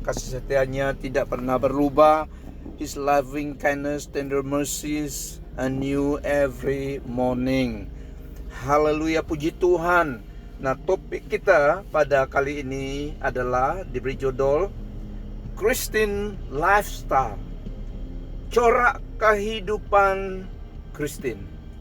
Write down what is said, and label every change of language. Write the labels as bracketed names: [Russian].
[Indonesian] Kasih setianya tidak pernah berubah. [English] His loving kindness, tender mercies are new every morning. [Indonesian] Haleluya, puji Tuhan. Nah, topik kita pada kali ini adalah diberi judul Christian Lifestyle, corak kehidupan Kristen.